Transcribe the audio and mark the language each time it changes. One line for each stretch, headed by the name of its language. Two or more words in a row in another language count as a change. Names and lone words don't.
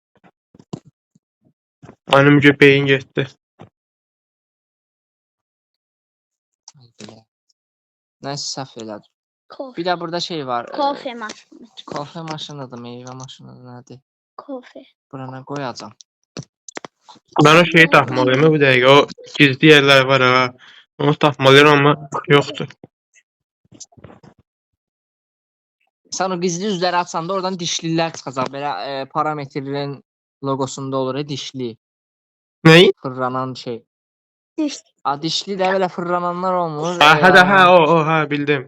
Azerbaijani: Mənim beyin getdi. Nəsə səhv elədim. Kofe. Bir də burada şey var. Kofe maşını. Kofe maşınıdır, meyvə maşınıdır, nədir? Kofe. Burana qoyacam. Ben o şeyi tapmalıyım bu dəqiqə.
Turkish: O gizli yerler var ha. Onu tapmalıyım ama yoktur.
Azerbaijani: Sən o gizli üzləri açanda oradan dişlilər çıxacaq. Belə parametrin logosunda olur, dişli. Neyi? Fırlanan şey. Diş. Dişli də belə fırlananlar olmur. Ha, hadi ha o ha bildim.